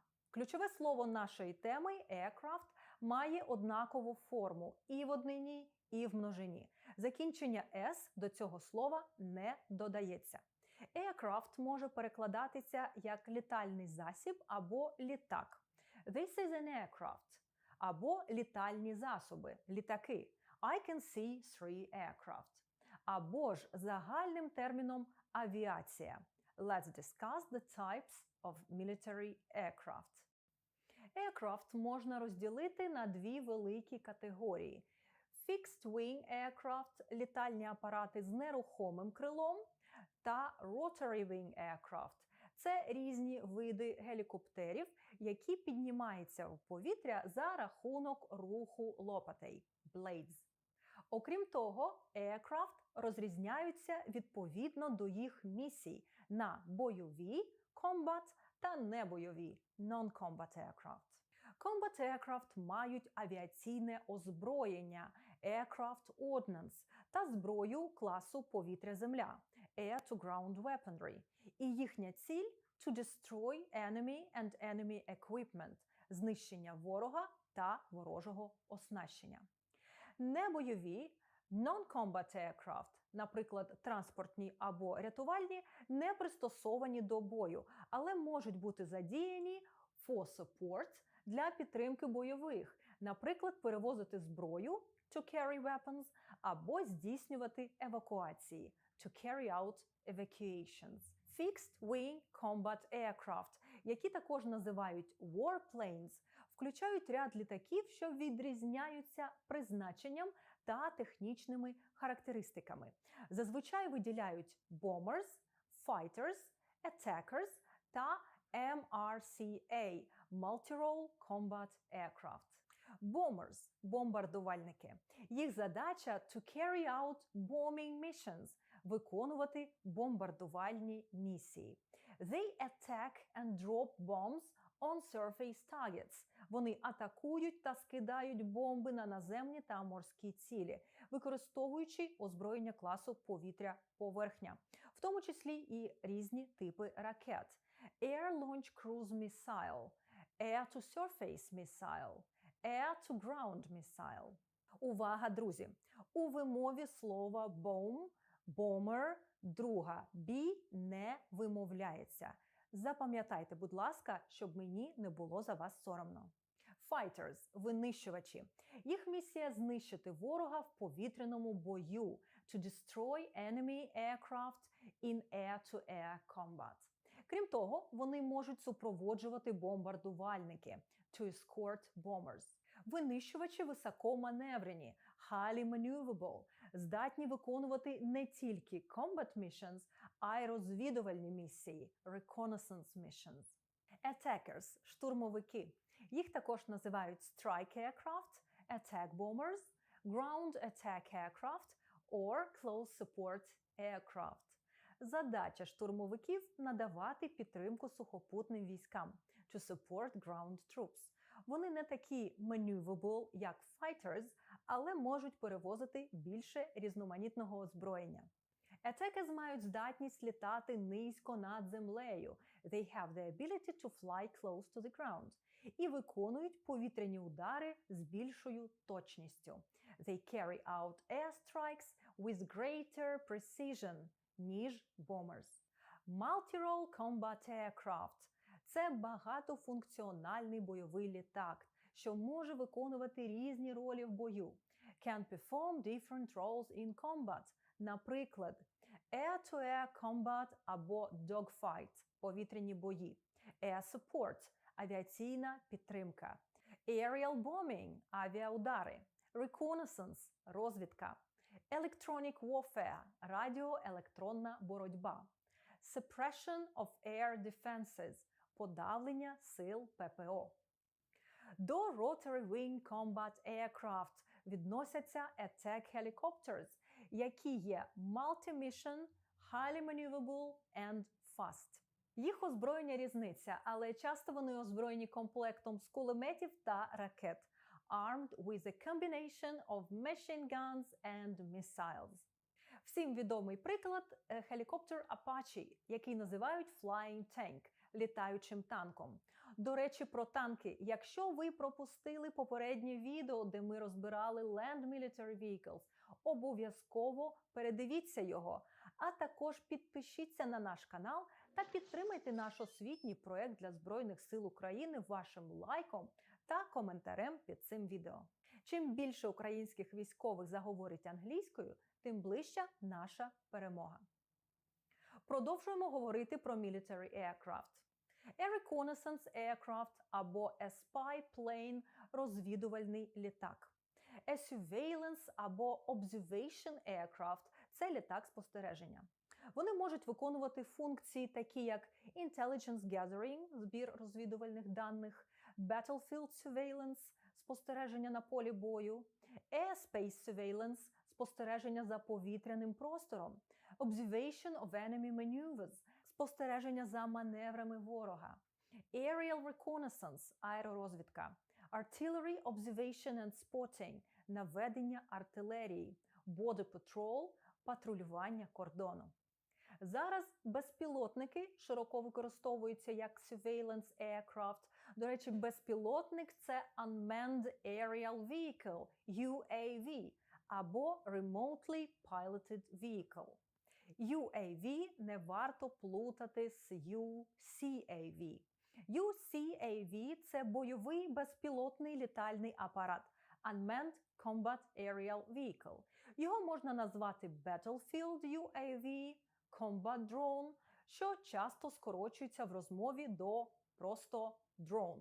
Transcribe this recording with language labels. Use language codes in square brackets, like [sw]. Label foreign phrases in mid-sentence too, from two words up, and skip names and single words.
[uk] Ключове слово нашої теми aircraft має однакову форму і в однині, і в множині. Закінчення «s» до цього слова не додається. Aircraft може перекладатися як літальний засіб або літак. [en] This is an aircraft. [uk] Або літальні засоби, літаки. [en] I can see 3 aircraft. [uk] Або ж загальним терміном авіація. [en] Let's discuss the types of military aircraft. [uk] Aircraft можна розділити на дві великі категорії. [en] Fixed wing aircraft – [uk] літальні апарати з нерухомим крилом, та [en] rotary wing aircraft [uk] – це різні види гелікоптерів, які піднімаються в повітря за рахунок руху лопатей – blades. Окрім того, aircraft розрізняються відповідно до їх місій на бойові combat та небойові [en] non-combat aircraft. Combat aircraft [uk] мають авіаційне озброєння [en] aircraft ordnance [uk] та зброю класу повітря-земля [en] air-to-ground weaponry. [uk] І їхня ціль – [en] to destroy enemy and enemy equipment – [uk] знищення ворога та ворожого оснащення. Небойові non-combat aircraft, наприклад, транспортні або рятувальні, не пристосовані до бою, але можуть бути задіяні [en] for support [uk] для підтримки бойових, наприклад, перевозити зброю [en] to carry weapons [uk] або здійснювати евакуації [en] to carry out evacuations. Fixed Wing Combat Aircraft, [uk] які також називають warplanes, включають ряд літаків, що відрізняються призначенням та технічними характеристиками. Зазвичай виділяють [en] bombers, fighters, attackers [uk] та MRCA – [en] Multi-Role Combat Aircraft. [uk] Bombers – бомбардувальники. Їх задача – [en] to carry out bombing missions – [uk] виконувати бомбардувальні місії. [en] They attack and drop bombs on surface targets. [uk] Вони атакують та скидають бомби на наземні та морські цілі, використовуючи озброєння класу повітря-поверхня, в тому числі і різні типи ракет. [en] Air-Launch Cruise Missile, Air-to-Surface Missile, Air-to-Ground Missile. [uk] Увага, друзі! У вимові слова [en] bomb, bomber, [uk] друга B не вимовляється. Запам'ятайте, будь ласка, щоб мені не було за вас соромно. Fighters – винищувачі. Їх місія – знищити ворога в повітряному бою [en] to destroy enemy aircraft in air-to-air combat. [uk] Крім того, вони можуть супроводжувати бомбардувальники [en] to escort bombers. [uk] Винищувачі високоманеврені, [en] highly maneuverable, [uk] здатні виконувати не тільки [en] combat missions, [uk] а й розвідувальні місії [en] reconnaissance missions. [uk] Attackers – штурмовики. Їх також називають [en] strike aircraft, attack bombers, ground attack aircraft or close support aircraft. [uk] Задача штурмовиків – надавати підтримку сухопутним військам [en] to support ground troops. [uk] Вони не такі maneuverable, як fighters, але можуть перевозити більше різноманітного озброєння. Attackers мають здатність літати низько над землею. [en] They have the ability to fly close to the ground. [uk] І виконують повітряні удари з більшою точністю. [en] They carry out airstrikes with greater precision, ніж bombers. Multi-role combat aircraft – [uk] це багатофункціональний бойовий літак, що може виконувати різні ролі в бою. [en] can perform different roles in combat. [uk] Наприклад, [en] air-to-air combat [uk] або dogfight – повітряні бої, [en] air support – [uk] авіаційна підтримка, [en] aerial bombing – авіаудари, reconnaissance – розвідка, electronic warfare – [uk] радіоелектронна боротьба, [en] suppression of air defenses – [uk] подавлення сил ППО. До [en] rotary wing combat aircraft [uk] відносяться [en] attack helicopters, [uk] які є [en] multi-mission, highly maneuverable and fast. [uk] Їх озброєння різниця, але часто вони озброєні комплектом з кулеметів та ракет, [en] armed with a combination of machine guns and missiles. [uk] Всім відомий приклад – гелікоптер Apache, який називають [en] Flying Tank – [uk] літаючим танком. До речі, про танки. Якщо ви пропустили попереднє відео, де ми розбирали [en] Land Military Vehicles, [uk] обов'язково передивіться його. А також підпишіться на наш канал та підтримайте наш освітній проєкт для Збройних сил України вашим лайком та коментарем під цим відео. Чим більше українських військових заговорить англійською, тим ближча наша перемога. Продовжуємо говорити про [en] military aircraft. A reconnaissance aircraft або a spy plane – [uk] розвідувальний літак. [en] A surveillance або observation aircraft – [uk] це літак спостереження. Вони можуть виконувати функції такі як [en] intelligence gathering – [uk] збір розвідувальних даних, [en] battlefield surveillance – [uk] спостереження на полі бою, [en] airspace surveillance – [uk] спостереження за повітряним простором, [en] observation of enemy maneuvers – [uk] спостереження за маневрами ворога, [en] aerial reconnaissance – аеророзвідка, artillery observation and spotting – [uk] наведення артилерії, [en] border patrol [uk] – патрулювання кордону. Зараз безпілотники широко використовуються як [en] surveillance aircraft. [uk] До речі, безпілотник – це [en] Unmanned Aerial Vehicle [uk] – UAV або [en] Remotely Piloted Vehicle. [uk] UAV не варто плутати з UCAV. UCAV – це бойовий безпілотний літальний апарат [en] Unmanned Combat Aerial Vehicle. [uk] Його можна назвати [en] Battlefield UAV, Combat Drone, [uk] що часто скорочується в розмові до просто drone.